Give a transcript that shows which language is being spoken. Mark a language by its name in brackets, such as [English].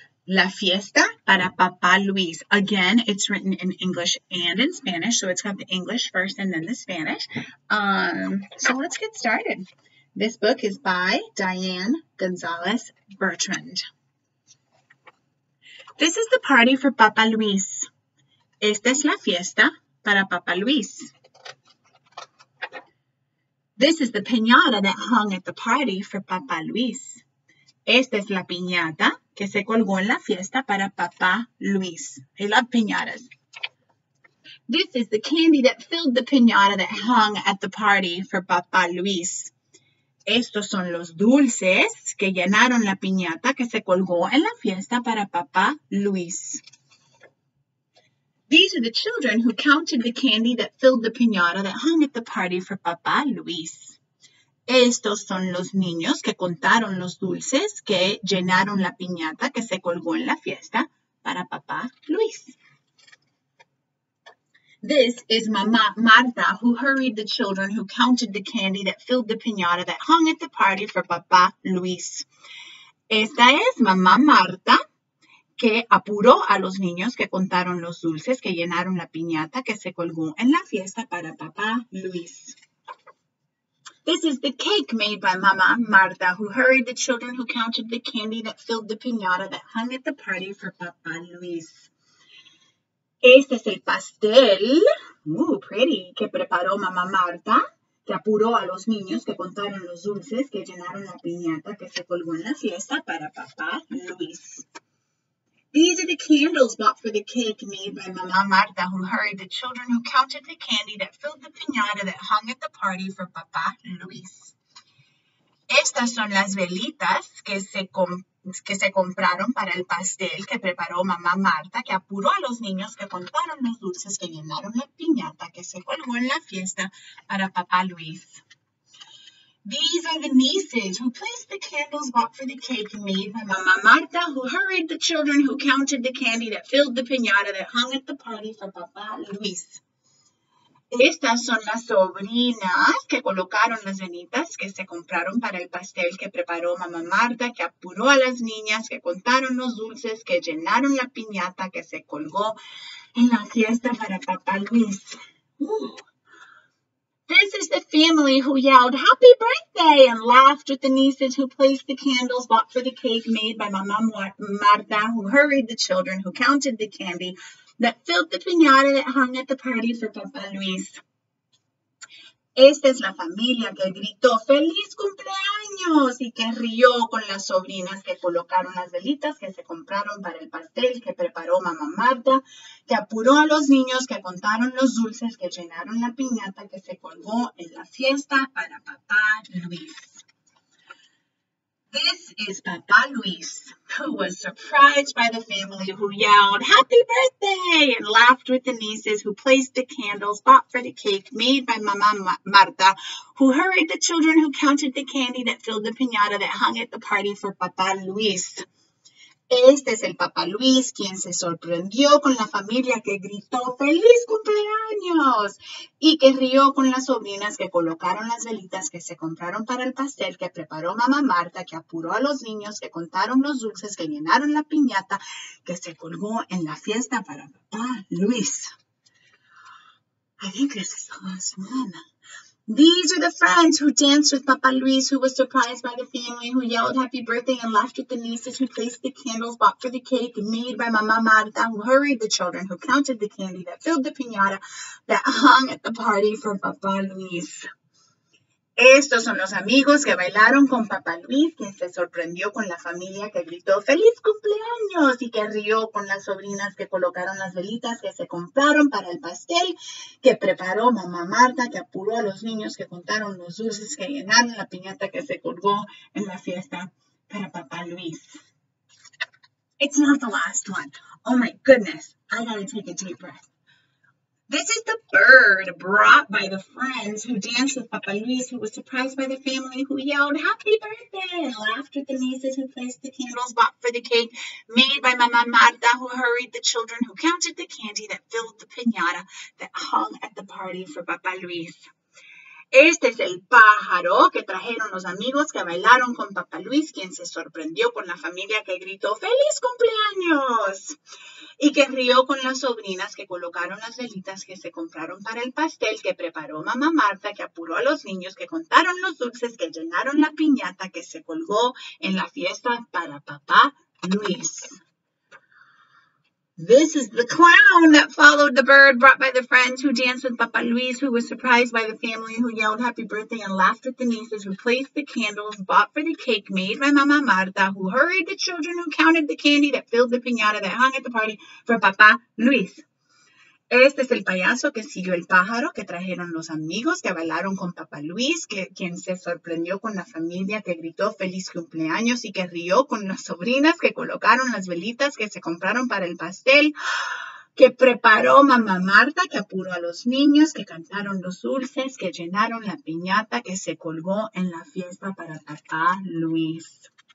[Spanish] La fiesta para Papa Luis. [English] Again, it's written in English and in Spanish, so it's got the English first and then the Spanish. So let's get started. This book is by Diane Gonzalez Bertrand. This is the party for Papa Luis. [Spanish] Esta es la fiesta para Papa Luis. [English] This is the piñata that hung at the party for Papa Luis. [Spanish] Esta es la piñata que se colgó en la fiesta para Papa Luis. [English] I love piñatas. This is the candy that filled the piñata that hung at the party for Papa Luis. [Spanish] Estos son los dulces que llenaron la piñata que se colgó en la fiesta para Papa Luis. [English] These are the children who counted the candy that filled the piñata that hung at the party for Papa Luis. [Spanish] Estos son los niños que contaron los dulces que llenaron la piñata que se colgó en la fiesta para Papa Luis. [English] This is Mama Marta, who hurried the children who counted the candy that filled the piñata that hung at the party for Papa Luis. [Spanish] Esta es Mamá Marta, que apuró a los niños que contaron los dulces que llenaron la piñata que se colgó en la fiesta para Papa Luis. [English] This is the cake made by Mama Marta, who hurried the children who counted the candy that filled the piñata that hung at the party for Papa Luis. [Spanish] Este es el pastel, [English] pretty, [Spanish] que preparó Mamá Marta, que apuró a los niños que contaron los dulces que llenaron la piñata que se colgó en la fiesta para Papa Luis. [English] These are the candles bought for the cake made by Mamá Marta, who hurried the children who counted the candy that filled the piñata that hung at the party for Papa Luis. [Spanish] Estas son las velitas que se compraron para el pastel que preparó Mamá Marta, que apuró a los niños que contaron los dulces que llenaron la piñata que se colgó en la fiesta para Papa Luis. [English] These are the nieces who placed the candles bought for the cake made by Mama Marta, who hurried the children who counted the candy that filled the piñata that hung at the party for Papa Luis. [Spanish] Estas son las sobrinas que colocaron las velitas que se compraron para el pastel que preparó Mamá Marta, que apuró a las niñas que contaron los dulces que llenaron la piñata que se colgó en la fiesta para Papa Luis. [English] This is the family who yelled, "Happy birthday!" and laughed with the nieces who placed the candles bought for the cake made by Mamá Marta, who hurried the children who counted the candy that filled the piñata that hung at the party for Papa Luis. [Spanish] Esta es la familia que gritó ¡Feliz cumpleaños! Y que rió con las sobrinas que colocaron las velitas que se compraron para el pastel que preparó Mamá Marta, que apuró a los niños que contaron los dulces que llenaron la piñata que se colgó en la fiesta para Papa Luis. [English] This is Papa Luis, who was surprised by the family who yelled, "Happy birthday!" and laughed with the nieces who placed the candles bought for the cake made by Mama Marta, who hurried the children who counted the candy that filled the piñata that hung at the party for Papa Luis. [Spanish] Este es el Papa Luis, quien se sorprendió con la familia que gritó ¡Feliz cumpleaños! Y que rió con las sobrinas que colocaron las velitas que se compraron para el pastel que preparó Mamá Marta, que apuró a los niños que contaron los dulces que llenaron la piñata que se colgó en la fiesta para Papa Luis. [English] I think this is the last one. These are the friends who danced with Papa Luis, who was surprised by the family who yelled happy birthday and laughed with the nieces who placed the candles bought for the cake made by Mamá Marta, who hurried the children who counted the candy that filled the piñata that hung at the party for Papa Luis. [Spanish] Estos son los amigos que bailaron con Papa Luis, quien se sorprendió con la familia que gritó ¡Feliz cumpleaños! Y que rió con las sobrinas que colocaron las velitas que se compraron para el pastel que preparó Mamá Marta, que apuró a los niños que contaron los dulces que llenaron la piñata que se colgó en la fiesta para Papa Luis. [English] It's not the last one. Oh my goodness, I gotta take a deep breath. This is the bird brought by the friends who danced with Papa Luis, who was surprised by the family who yelled, "Happy birthday!" and laughed with the nieces who placed the candles bought for the cake made by Mama Marta, who hurried the children who counted the candy that filled the piñata that hung at the party for Papa Luis. [Spanish] Este es el pájaro que trajeron los amigos que bailaron con Papá Luis, quien se sorprendió con la familia que gritó ¡Feliz cumpleaños! Y que rió con las sobrinas que colocaron las velitas que se compraron para el pastel que preparó mamá Marta, que apuró a los niños, que contaron los dulces, que llenaron la piñata que se colgó en la fiesta para Papá Luis. [English] This is the clown that followed the bird brought by the friends who danced with Papa Luis, who was surprised by the family, who yelled happy birthday and laughed at the nieces, who placed the candles, bought for the cake made by Mama Marta, who hurried the children, who counted the candy that filled the piñata that hung at the party for Papa Luis. [Spanish] Este es el payaso que siguió el pájaro que trajeron los amigos que bailaron con Papá Luis, quien se sorprendió con la familia que gritó feliz cumpleaños y que rió con las sobrinas que colocaron las velitas que se compraron para el pastel que preparó mamá Marta, que apuró a los niños, que cantaron los dulces, que llenaron la piñata que se colgó en la fiesta para Papá Luis.